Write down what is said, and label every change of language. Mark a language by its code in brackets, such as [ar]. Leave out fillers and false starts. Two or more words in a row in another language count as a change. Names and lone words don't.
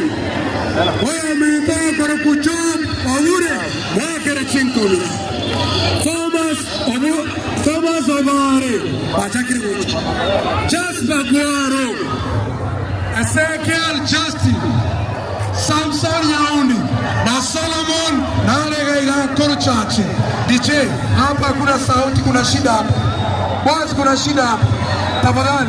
[sw] Oyo Mento Koru Kuchob, Owure, Mwagere Chikuri. Thomas Obare, Pachakiri Wuchi. Jasper Guaro, Ezekiel Justin, Samson Yaundi, na Solomon, na Alega Koru Chachi. DJ, hapa kuna sauti, kuna shida hapa. Boss, kuna shida hapa. Tafadhali.